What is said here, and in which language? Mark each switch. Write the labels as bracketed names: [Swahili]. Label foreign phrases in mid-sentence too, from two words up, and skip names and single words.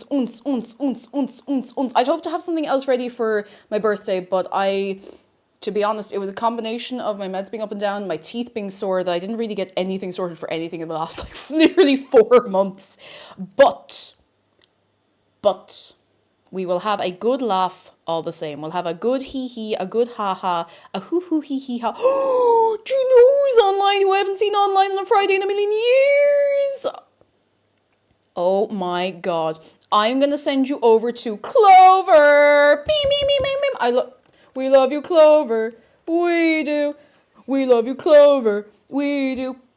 [English] I'd hope to have something else ready for my birthday, but to be honest, it was a combination of my meds being up and down, my teeth being sore, that I didn't really get anything sorted for anything in the last, like, literally 4 months. But, we will have a good laugh all the same. We'll have a good hee-hee, a good ha-ha, a hoo-hoo-hee-hee-ha. Do you know who's online who I haven't seen online on a Friday in a million years? Oh my god. I'm gonna send you over to Clover. We love you, Clover. We do. We love you, Clover. We do.